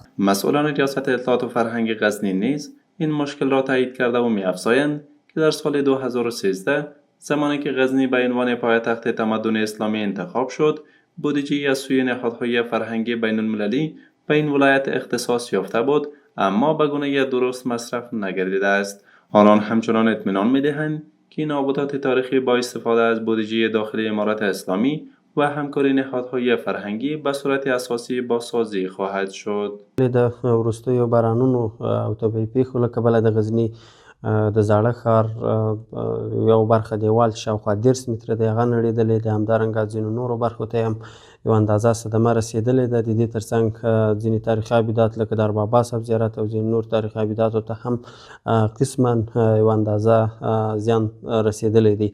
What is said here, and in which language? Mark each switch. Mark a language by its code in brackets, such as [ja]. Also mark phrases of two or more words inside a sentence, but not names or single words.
[fa] مسئولان ریاست اطلاعات و فرهنگ غزنی نیز این مشکل را تایید کرده و می‌افزایند که در سال 2013 زمانی که غزنی به عنوان پایتخت تمدن اسلامی انتخاب شد، بودجه‌ای از سوی نهادهای فرهنگی بین‌المللی به این ولایت اختصاص یافته بود اما به گونه درست مصرف نگردیده است. آنان همچنان اطمینان می‌دهند که نابودات تاریخی با استفاده از بودجه داخلی امارت اسلامی و همکاری نهادهای فرهنگی به صورت اساسی بازسازی خواهد شد. [ps] د وروستیو بارانونو او طبیعي پیښو له کبله د غزني د زاړه ښار یو برخه دیوال شاوخوا 10 متره دی هغه نړېدلی دی. همدارنګه ځینو نورو برخو ته هم یو اندازه صدمه رسېدلې ده. د دې ترڅنګ ځینې تاریخي ابدات لکه در بابا صاحب زیارت او ځینې نور تاریخي ابداتو ته هم قسما یو اندازه زیان رسېدلی دی.